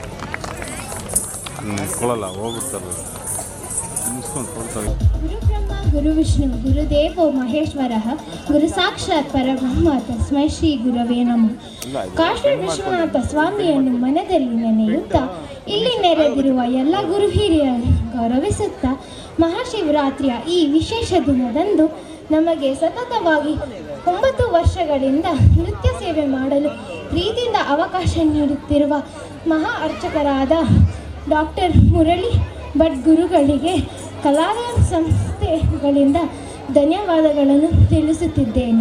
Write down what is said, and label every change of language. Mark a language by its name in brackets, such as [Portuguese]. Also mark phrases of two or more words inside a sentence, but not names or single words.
[Kannada] ಕೊಡಲ್ಲ ಹೋಗ್ಬಿಡ್ತಾರೆ ಮುಗಿಸ್ಕೊಂಡು ಕೊಡ್ತಾರೆ. [Sanskrit] ಗುರು ಬ್ರಹ್ಮ ಗುರುವಿಷ್ಣು ಗುರುದೇವೋ ಮಹೇಶ್ವರಃ ಗುರು ಸಾಕ್ಷಾತ್ ಪರಬ್ರಹ್ಮ ತಸ್ಮೈ ಶ್ರೀ ಗುರವೇ ನಮಃ. [Kannada] ಕಾಶಿ ವಿಶ್ವನಾಥ ಸ್ವಾಮಿಯನ್ನು ಮನದಲ್ಲಿ ನೆನೆಯುತ್ತಾ ಇಲ್ಲಿ ನೆರೆದಿರುವ ಎಲ್ಲ ಗುರು ಹಿರಿಯರನ್ನು ಗೌರವಿಸುತ್ತಾ ಮಹಾಶಿವರಾತ್ರಿಯ ಈ ವಿಶೇಷ ದಿನದಂದು ನಮಗೆ ಸತತವಾಗಿ 9 ವರ್ಷಗಳಿಂದ ನೃತ್ಯ ಸೇವೆ ಮಾಡಲು ಪ್ರೀತಿಯಿಂದ ಅವಕಾಶ ನೀಡುತ್ತಿರುವ ಮಹಾ ಅರ್ಚಕರಾದ ಡಾಕ್ಟರ್ ಮುರಳಿ ಭಟ್ ಗುರುಗಳಿಗೆ ಕಲಾಲಯ ಸಂಸ್ಥೆಗಳಿಂದ ಧನ್ಯವಾದಗಳನ್ನು ತಿಳಿಸುತ್ತಿದ್ದೇನೆ.